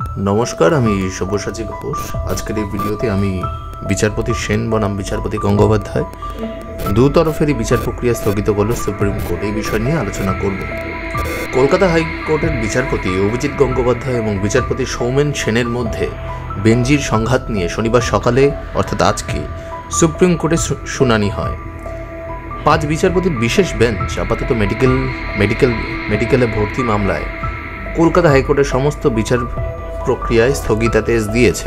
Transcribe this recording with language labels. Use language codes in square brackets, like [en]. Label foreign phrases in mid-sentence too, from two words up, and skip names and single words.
[bn] নমস্কার সব্যসাচী ঘোষ। আজকের ভিডিওতে বিচারপতি সেন বনাম বিচারপতি গঙ্গোপাধ্যায় দু তরফের বিচার প্রক্রিয়া স্থগিত করল সুপ্রিম কোর্ট। এই বিষয় নিয়ে আলোচনা করব। কলকাতা হাইকোর্টের বিচারপতি অভিজিৎ গঙ্গোপাধ্যায় এবং বিচারপতি সৌমেন সেনের মধ্যে বেঞ্জির সংঘাত নিয়ে শনিবার সকালে অর্থাৎ আজকে সুপ্রিম কোর্টে শুনানি হয়। 5 বিচারপতির বিশেষ বেঞ্চ আপাতত মেডিকেলে ভর্তি মামলায় কলকাতা হাইকোর্টের সমস্ত বিচার প্রক্রিয়ায় স্থগিতাদেশ দিয়েছে।